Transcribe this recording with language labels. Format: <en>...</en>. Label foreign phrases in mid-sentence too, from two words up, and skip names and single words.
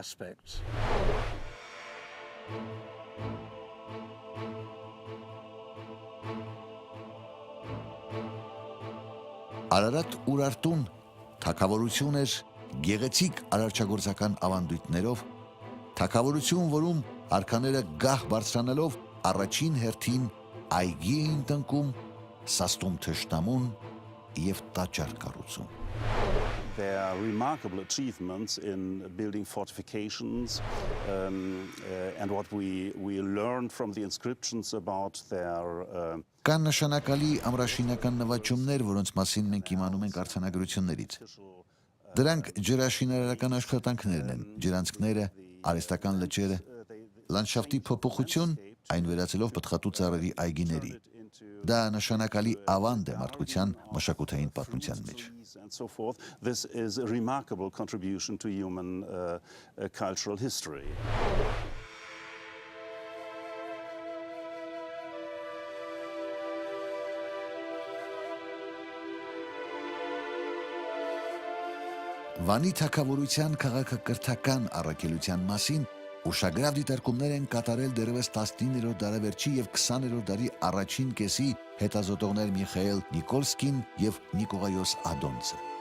<hy>Արարատ Ուրարտուն թագավորություն էր գեղեցիկ արարչագործական ավանդույթներով, թագավորություն, որում արքաները գահ բարձրանալով առաջին հերթին այգի էին տնկում, սաստում թշնամուն եւ տաճար կառուցում։</hy> <en>Their remarkable achievements in building fortifications and what we learned from the inscriptions about their</en> <hy>Կան նշանակալի ամրաշինական նվաճումներ, որոնց մասին մենք իմանում ենք արձանագրություններից։ Դրանք ջրաշինարարական աշխատանքներն են, ջրանցքները, արհեստական լճերը, լանդշաֆտի փոփոխություն, այն վերածելով պտղատու ծառերի այգիների։ Դա նշանակալի ավանդ է մարդկության մշակութային պատմության մեջ։</hy> <en>This is a remarkable contribution to human cultural history.</en> <hy>Վանի թագավորության քաղաքակրթական առաքելության մասին ուշագրավ դիտարկումներ են կատարել դեռևս 19-րդ դարավերջի եւ 20-րդ դարի առաջին կեսի հետազոտողներ Միխայել Նիկոլսկին եւ Նիկողայոս Ադոնցը։</hy>